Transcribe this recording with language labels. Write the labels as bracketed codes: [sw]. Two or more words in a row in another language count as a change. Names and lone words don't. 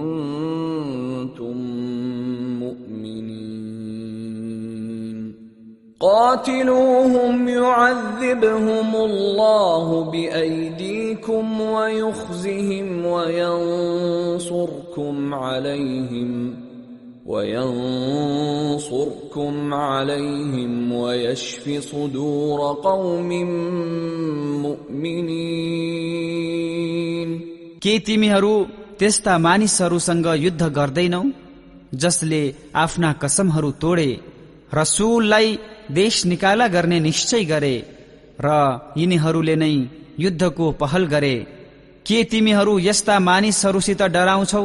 [ar] كنتم مؤمنين قاتلوهم يعذبهم الله بأيديكم ويخزهم وينصركم عليهم ويشف صدور قوم مؤمنين। [ne] के तिमीहरू त्यस्ता मानिसहरूसँग युद्ध गर्दैनौ जसले आफ्ना कसमहरू तोडे, रसूललाई देश निकाला गर्ने निश्चय गरे र यिनीहरूले नै युद्धको पहल गरे। के तिमीहरू यस्ता मानिसहरूसित डराउँछौ?